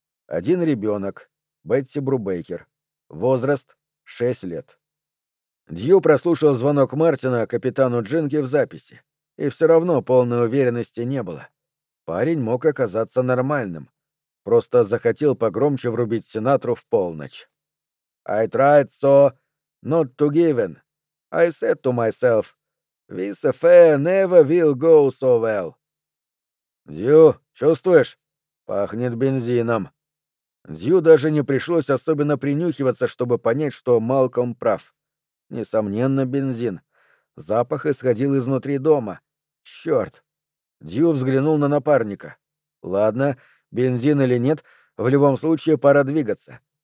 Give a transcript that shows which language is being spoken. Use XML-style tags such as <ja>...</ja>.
<ru>Один ребенок, Бетти Брубейкер, возраст 6 лет. Дью прослушал звонок Мартина капитану Джинки в записи, и все равно полной уверенности не было. Парень мог оказаться нормальным, просто захотел погромче врубить Синатру в полночь.</ru> <en>«I tried so not to give in. I said to myself, this affair never will go so well».</en> <ru>«Дью, чувствуешь? Пахнет бензином». Дью даже не пришлось особенно принюхиваться, чтобы понять, что Малком прав. Несомненно, бензин. Запах исходил изнутри дома. Черт! Дью взглянул на напарника. Ладно, бензин или нет, в любом случае пора двигаться.</ru>